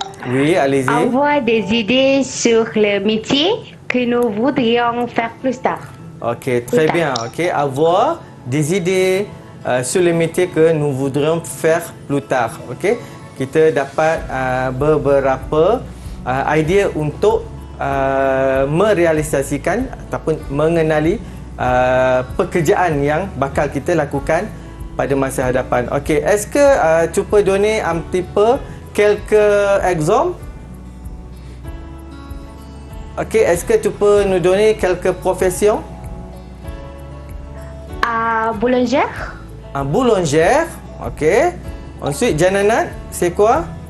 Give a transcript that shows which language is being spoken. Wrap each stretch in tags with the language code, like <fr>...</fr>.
<fr>Oui, allez-y. Avoir des idées sur le métier que nous voudrions faire plus tard. Ok, très bien. Ok, avoir des idées sur le métier que nous voudrions faire plus tard.</fr> <ms>Ok, kita dapat beberapa idea untuk merealisasikan ataupun mengenali pekerjaan yang bakal kita lakukan pada masa hadapan.</ms> <fr>Ok, est-ce que tu peux donner un petit peu quelques exemples? Ok, est-ce que tu peux nous donner quelques professions? Boulangère. Un boulangère, ok. Ensuite, Jananat, c'est quoi?</fr>